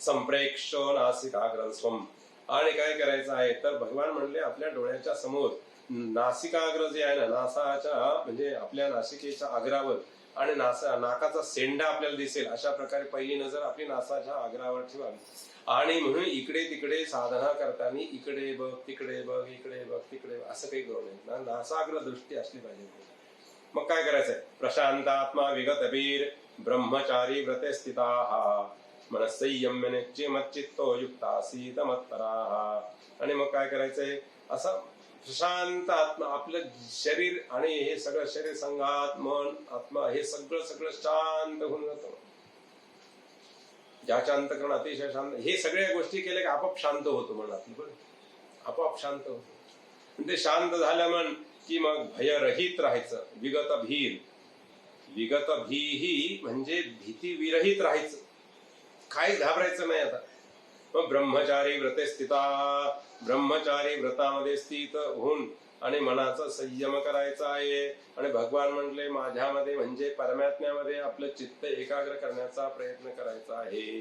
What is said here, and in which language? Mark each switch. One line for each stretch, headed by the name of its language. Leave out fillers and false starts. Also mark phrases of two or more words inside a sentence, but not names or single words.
Sanskrit: संप्रेक्ष्य नासिकाग्रं स्वम.
Marathi: आणि काय करायचं आहे तर भगवान म्हणले आपल्या डोळ्याच्या समोर नासिकाग्र जे आहे ना, नासाच्या म्हणजे आपल्या नासिकेच्या आग्रावर, आणि नाकाचा सेंडा आपल्याला दिसेल अशा प्रकारे पहिली नजर आपली नासाच्या आग्रावर ठेवावी. आणि म्हणून इकडे तिकडे साधना करताना इकडे बघ तिकडे बघ इकडे बघ तिकडे असं काही करू नये. नासाग्र दृष्टी असली पाहिजे. मग काय करायचंय
Sanskrit: प्रशांतात्मा विगतवीर ब्रह्मचारी व्रते स्थिताः मनसंयम्य निश्चिमच्चित्तो युक्तासीत मत्पराः.
Marathi: आणि मग काय करायचंय असं प्रशांत आत्मा, आपलं शरीर आणि हे सगळं शरीर संघात मन आत्मा हे सगळं शांत होऊन जातं. ज्याच्या अंतकरण अतिशय शांत, हे सगळ्या गोष्टी केल्या की आपोआप शांत होतो मन आपलं, आपोआप शांत होतो. ते शांत झालं मन की मग भयरहित राहायचं.
Sanskrit: विगत भीर, विगत भीही
Marathi: म्हणजे भीती विरहित राहायचं, काहीच घाबरायचं नाही. आता मग
Sanskrit: ब्रह्मचारी व्रते स्थिता,
Marathi: ब्रह्मचारी व्रतामध्ये स्थित होऊन आणि मनाचा संयम करायचा आहे. आणि भगवान म्हटले माझ्यामध्ये म्हणजे परमात्म्यामध्ये आपलं चित्त एकाग्र करण्याचा प्रयत्न करायचा आहे.